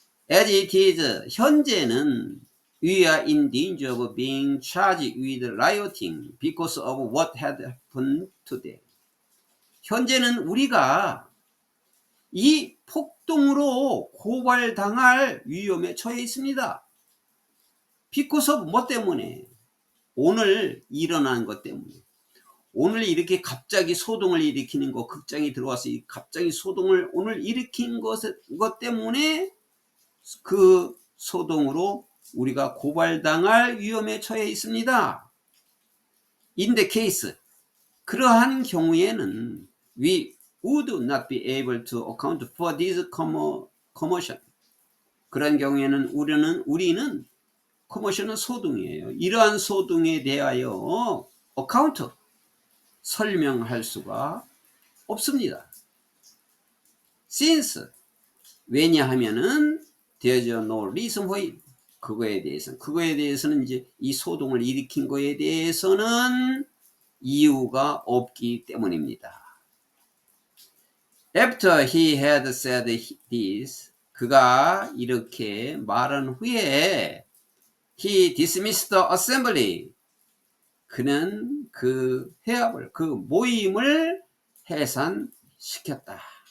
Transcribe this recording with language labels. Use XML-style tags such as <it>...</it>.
<en>As it is,</en> <ko>현재는</ko> <en>we are in danger of being charged with rioting because of what had happened today.</en> <ko>현재는 우리가 이 폭동으로 고발당할 위험에 처해 있습니다.</ko> <en>because of</en> <ko>뭐 때문에? 오늘 일어난 것 때문에. 오늘 이렇게 갑자기 소동을 일으키는 거, 극장이 들어와서 갑자기 소동을 오늘 일으킨 것 때문에 그 소동으로 우리가 고발당할 위험에 처해 있습니다.</ko> <en>In the case,</en> <ko>그러한 경우에는</ko> <en>we would not be able to account for this commotion.</en> <ko>그런 경우에는 우리는 commotion은 소동이에요. 이러한 소동에 대하여 account, 설명할 수가 없습니다.</ko> <en>Since,</en> <ko>왜냐하면은</ko> <en>there's no reason for it.</en> <ko>그거에 대해서는 이제 이 소동을 일으킨 거에 대해서는 이유가 없기 때문입니다.</ko> <en>After he had said this,</en> <ko>그가 이렇게 말한 후에</ko> <en>he dismissed the assembly,</en> <ko>그는 그 회합을, 그 모임을 해산시켰다.</ko>